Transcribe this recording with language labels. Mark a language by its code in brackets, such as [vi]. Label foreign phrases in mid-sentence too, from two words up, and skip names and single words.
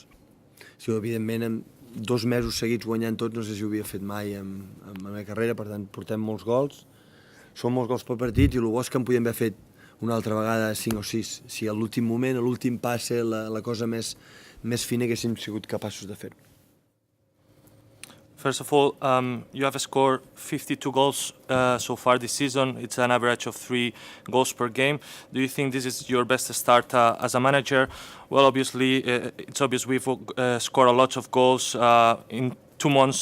[ca] Sí, evidentment, en 2 mesos seguits guanyant tots, no sé si ho havia fet mai en la meva carrera, per tant, portem molts gols. Són molts gols per partit i el bo és que en podíem haver fet una altra vegada 5 o 6. Si a l'últim moment, a l'últim passe, la cosa més fina haguéssim sigut capaços de fer. [en] First of all, you have scored 52 goals so far this season. It's an average of 3 goals per game. Do you think this is your best start as a manager? Well, obviously, it's obvious we've scored a lot of goals in 2 months.